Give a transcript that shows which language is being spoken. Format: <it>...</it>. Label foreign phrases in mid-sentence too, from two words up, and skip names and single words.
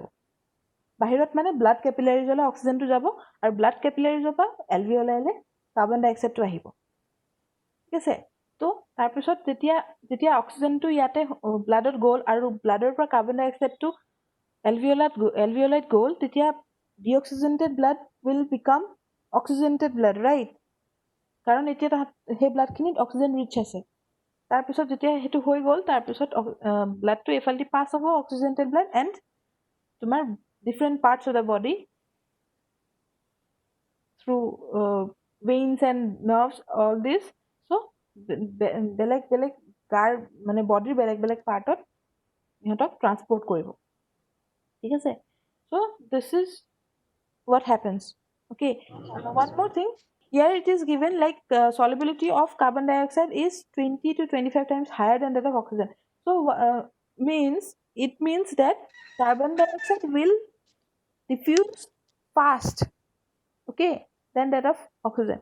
<as>বাহিৰত মানে</as> <en>blood capillariesলৈ</en> <as>অক্সিজেনটো যাব, আৰু</as> <en>blood capillariesৰ</en> <as>পৰা এলভিঅলাইলৈ</as> <en>carbon dioxideটো</en> <as>আহিব, ঠিক আছে। তো তাৰপিছত যেতিয়া অক্সিজেনটো ইয়াতে ব্লাডত গ'ল আৰু ব্লাডৰ পৰা</as> <en>carbon dioxideটো</en> <as>এলভিঅলাইত গ'ল, তেতিয়া</as> <en>deoxygenated blood will become oxygenated blood,</en> <as>ৰাইট, কাৰণ এতিয়া সেই ব্লাডখিনিত</as> <en>oxygen rich</en> <as>আছে। তাৰপিছত যেতিয়া সেইটো হৈ গ'ল, তাৰপিছত ব্লাডটো এইফালেদি পাছ হ'ব</as> <en>oxygenated blood, and</en> <as>তোমাৰ</as> <en>different parts of the body through veins and nerves, all this, so</en> <as>বেলেগ বেলেগ গাৰ মানে বডিৰ বেলেগ বেলেগ পাৰ্টত ইহঁতক ট্ৰান্সপৰ্ট কৰিব, ঠিক আছে।</as> <en>So this is what happens. Okay, one more thing, here it is given like solubility of carbon dioxide is 20 to 25 times higher than that of oxygen. So it means that carbon dioxide will diffuse fast, okay, than that of oxygen.</en>